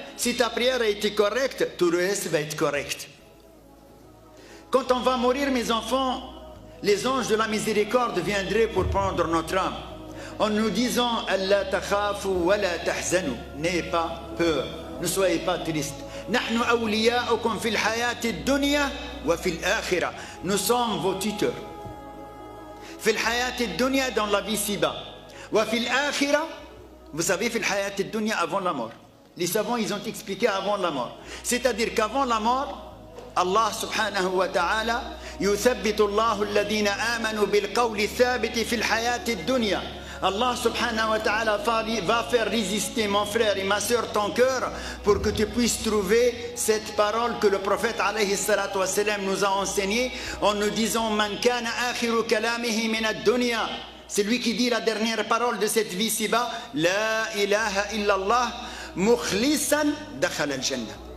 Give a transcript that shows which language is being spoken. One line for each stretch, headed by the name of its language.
French: Si ta prière a été correcte, tout le reste va être correct. Quand on va mourir, mes enfants, les anges de la miséricorde viendraient pour prendre notre âme. En nous disant,
Arabic: Allah takhafu wa la tahzanu.
French: N'ayez pas peur, ne soyez pas tristes.
Arabic: نحن أولياؤكم في الحياة الدنيا وفي الآخرة.
French: Nous sommes vos tuteurs.
Arabic: في الحياة الدنيا,
French: dans la vie ci-bas.
Arabic: وفي الآخرة,
French: vous savez,
Arabic: في الحياة الدنيا,
French: avant la mort. Les savants, ils ont expliqué avant la mort. C'est-à-dire qu'avant la mort, Allah subhanahu wa ta'ala
Arabic: يثبت الله الذين آمنوا بالقول الثابت في الحياة الدنيا.
French: Allah subhanahu wa ta'ala va faire résister, mon frère et ma soeur, ton cœur pour que tu puisses trouver cette parole que le prophète alayhi salatu wa salam nous a enseignée en nous disant
Arabic: Man kana akhiru kalamihi min ad-dunya.
French: C'est lui qui dit la dernière parole de cette vie ci-bas,
Arabic: La ilaha illallah mukhlisan dakhala al-jannah.